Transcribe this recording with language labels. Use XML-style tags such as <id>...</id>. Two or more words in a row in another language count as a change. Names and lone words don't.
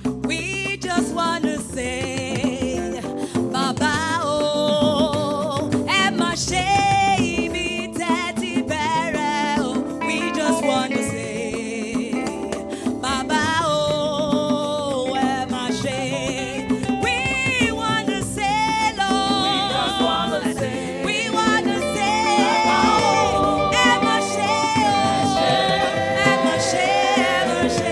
<en>We just want to say, Baba,</en> <yo>oh, ẹ má ṣe ibi tẹ́ ti bẹ̀rẹ̀, oh.</yo> <en>We just want to say, Baba,</en> <yo>oh, ẹ má ṣe.</yo> <en>We want to say, Lord, we want to say,</en> <yo>ẹ má ṣe, oh, ẹ má ṣe, ẹ má ṣe.</yo>